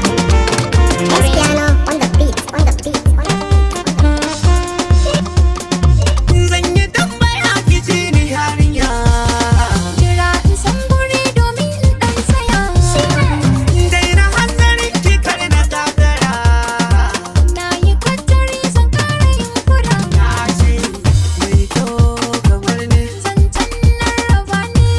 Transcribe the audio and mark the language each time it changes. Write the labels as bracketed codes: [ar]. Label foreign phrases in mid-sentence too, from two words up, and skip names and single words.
[en] Cristiano on the beat, on the beat, on the beat. [ha] Zan yi tambaya ki ji ni yarinya. Jira in san guri domin in ɗan tsaya. Daina hanzari ki kar na gagara. Na yi kwattari zan ƙara yin kura. Na ce mai kyau kamar ni. Zancen nan raba ne.